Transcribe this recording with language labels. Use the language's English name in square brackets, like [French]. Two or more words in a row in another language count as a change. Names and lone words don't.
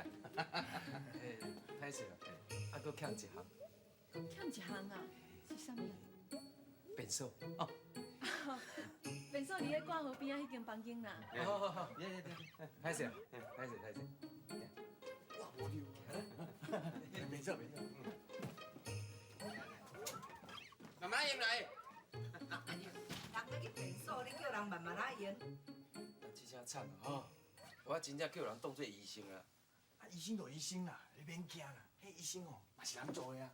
[Min Nan Chinese] 歹势啦，啊，搁欠一项。欠一项啊？是啥物？便所。哦。便所伫咧挂号边仔迄间房间啦。好好好，歹势啊，歹势。哇，无溜，便所。慢慢用来。人要去便所，你叫人慢慢来用。这下惨了吼，我真正叫人当做医生啊。啊，医生就医生啦，你免惊啦。迄医生哦，嘛是人做的啊。